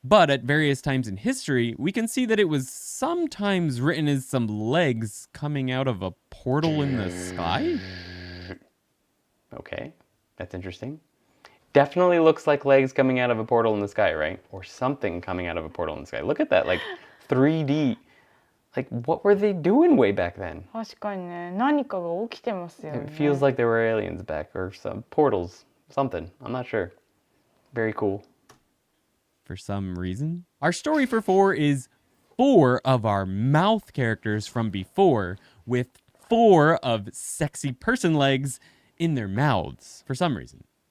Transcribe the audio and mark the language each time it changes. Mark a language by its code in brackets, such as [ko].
[en] But at various times in history, we can see that it was sometimes written as some legs coming out of a portal in the sky. Okay, that's interesting. Definitely looks like legs coming out of a portal in the sky, right? Or something coming out of a portal in the sky. Look at that, like 3D. Like, what were they doing way back then? [ja] 確かにね、何かが起きてますよね。 [en] It feels like there were aliens back, or some portals, something. I'm not sure. Very cool. For some reason. Our story for 4 is 4 of our mouth characters from before, with 4 of sexy person legs in their mouths, for some reason.